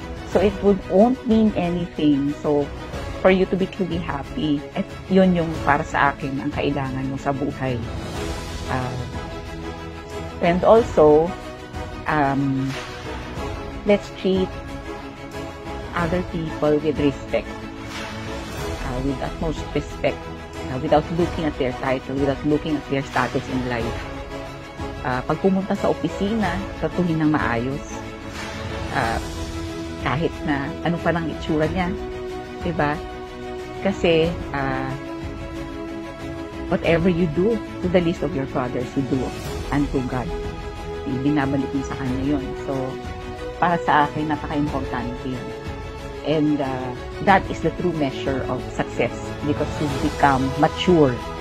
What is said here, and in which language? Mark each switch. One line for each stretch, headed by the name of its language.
English: So, it won't mean anything. So, for you to be truly happy,
Filipino: at yun yung para sa akin ang kailangan mo sa buhay.
English: And also, let's treat other people with respect, with utmost respect, without looking at their title, without looking at their status in life.
Filipino: Pag pumunta sa opisina, tratuhin ng maayos. Kahit na ano pa ng itsura niya. Diba?
English: Kasi, whatever you do to the least of your fathers, you do unto God.
Filipino: Binabalik mo sa Kanya yun. So, para sa akin, napaka-importante yun.
English: And that is the true measure of success because you become mature.